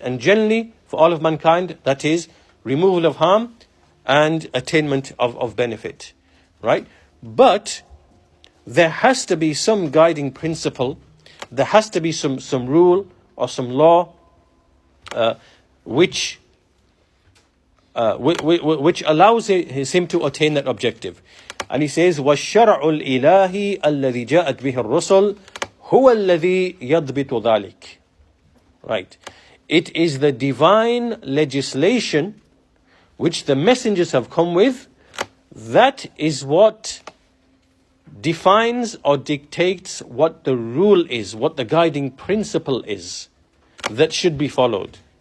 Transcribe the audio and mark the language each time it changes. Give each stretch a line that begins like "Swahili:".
English: And generally, for all of mankind, that is removal of harm and attainment of benefit. Right? But there has to be some guiding principle, there has to be some rule or some law which allows him to attain that objective. And he says,
Arabic: وَالشَّرْعُ الْإِلَهِ الَّذِي جَاءَتْ بِهِ الرُّسُلُ هُوَ الَّذِي يَضْبِطُ ذَلِكَ.
English: Right. It is the divine legislation which the messengers have come with, that is what defines or dictates what the rule is, what the guiding principle is that should be followed.